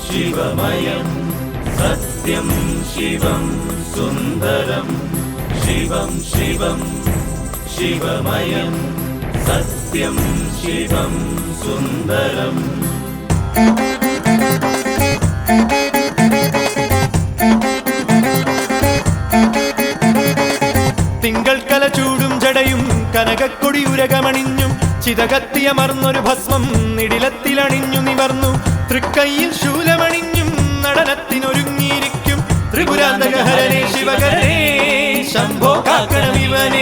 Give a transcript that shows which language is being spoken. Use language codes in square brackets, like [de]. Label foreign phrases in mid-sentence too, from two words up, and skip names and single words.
[sa] शिवमयं सत्यं शिवं सुन्दरं शिवं शिवं शिवमयं सत्यं शिवं सुन्दरम् [ml] തിങ്കൾ കല ചൂടും ജടയും കനകക്കൊടി ഉരകമണിഞ്ഞും ചിതകത്തിയമർന്നൊരു ഭസ്മം നിടിലത്തിലണിഞ്ഞു നിവർന്നു തൃക്കൈയിൽ ശൂലമണിഞ്ഞും നടനത്തിനൊരുങ്ങിയിരിക്കും ത്രിപുരാന്തകഹരനേ ശിവകരനേ ശംഭോ കാക്കണമിവനേ.